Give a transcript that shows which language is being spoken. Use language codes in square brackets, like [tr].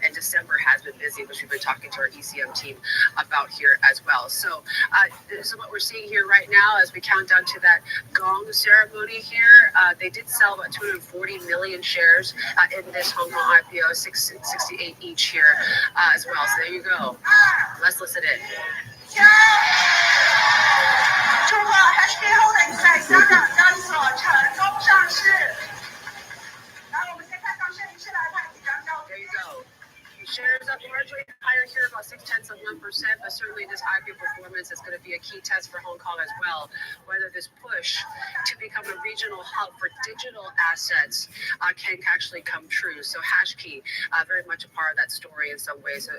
[en] And December has been busy, which we've been talking to our ECM team about here as well. So this is what we're seeing here right now as we count down to that gong ceremony here. They did sell about 240 million shares in this Hong Kong IPO, 668 each here as well. So there you go. Let's listen in. [zh] 祝贺 HK Holdings 在香港交易所成功上市。然后我们先看上市仪式来看几张照片。 [en] There you go. Shares up largely higher here, about 0.6%, but certainly this IPO performance is going to be a key test for Hong Kong as well, whether this push to become a regional hub for digital assets can actually come true. So HashKey, very much a part of that story in some ways.